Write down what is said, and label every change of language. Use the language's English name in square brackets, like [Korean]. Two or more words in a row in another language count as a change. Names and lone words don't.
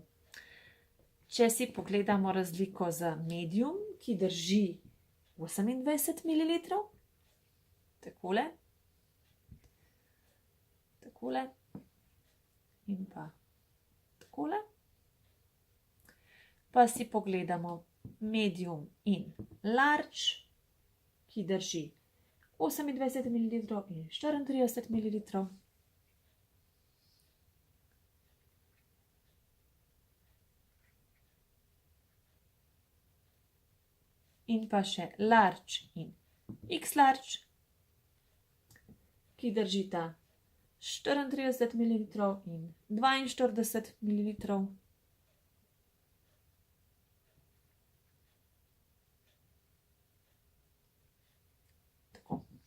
[Slovenian] Če si pogledamo razliko z medium, ki drži 28 ml, takole, in pa takole, pa si pogledamo medium in large, ki drži 28 ml in 34 ml. In pa še large in x-large, ki držita 34 ml in 42 ml. Tako.